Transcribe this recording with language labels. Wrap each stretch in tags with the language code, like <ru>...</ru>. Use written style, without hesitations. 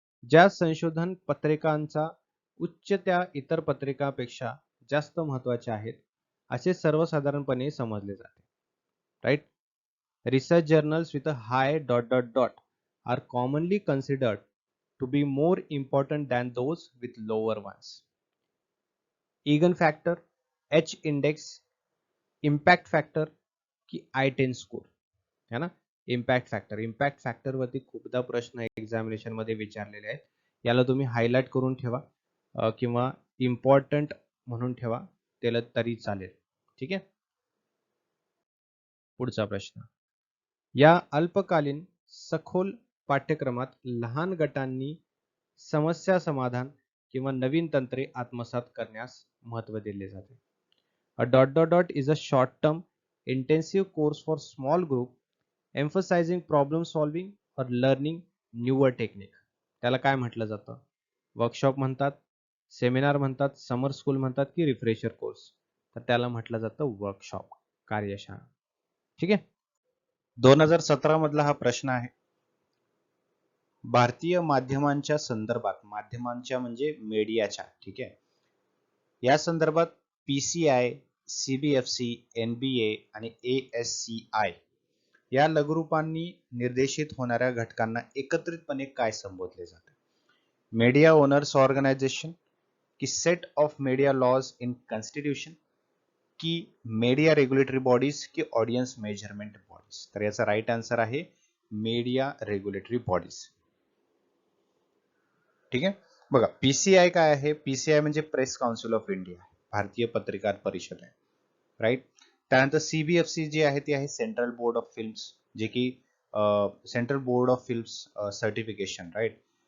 <mr>ज्या संशोधन पत्रिकांचा उच्च त्या इतर पत्रिकांपेक्षा जास्त महत्वाचे आहेत असे सर्वसाधारणपणे समजले जाते. Right.</mr> <en>Research journals with a high dot dot dot are commonly considered to be more important than those with lower ones. Egan factor, H index, impact factor की I10 score, है ना.</en> <mr>इम्पॅक्ट फॅक्टर वरती खूपदा प्रश्न examination मध्ये विचारलेले आहेत. याला तुम्ही हायलाइट करून ठेवा किंवा इम्पॉर्टंट म्हणून ठेवा, त्याला तरी चालेल. ठीक आहे. पुढचा प्रश्न, या अल्पकालीन सखोल पाठ्यक्रमात लहान गटांनी समस्या समाधान किंवा नवीन तंत्रे आत्मसात करण्यास महत्त्व दिले जाते.</mr> <en>A dot dot dot is a short term intensive course for small group emphasising problem solving और learning newer technique.</en> <mr>त्याला काय म्हटलं जातं? वर्कशॉप म्हणतात, सेमिनार म्हणतात, समर स्कूल म्हणतात की रिफ्रेशर कोर्स? तर त्याला म्हटलं जातं वर्कशॉप, कार्यशाळा. ठीक आहे. 2017 मधला हा प्रश्न आहे. भारतीय माध्यमांच्या संदर्भात, माध्यमांच्या म्हणजे मीडियाच्या, ठीक आहे, या संदर्भात PCI, CBFC, NBA आणि ASCI या लघुरूपांनी निर्देशित होणाऱ्या घटकांना एकत्रितपणे काय संबोधले जाते?</mr> <en>Media owners organisation की set of media laws in constitution की media regulatory bodies की audience measurement bodies?</en> <mr>तर याचा राईट आन्सर आहे मीडिया रेग्युलेटरी बॉडीज. ठीक आहे. बघा, PCI काय आहे? PCI म्हणजे प्रेस काउन्सिल ऑफ इंडिया, भारतीय पत्रकार परिषद आहे. राईट. त्यानंतर CBFC जी आहे ती आहे सेंट्रल बोर्ड ऑफ फिल्म्स, जे की central board of films certification. Right.</mr>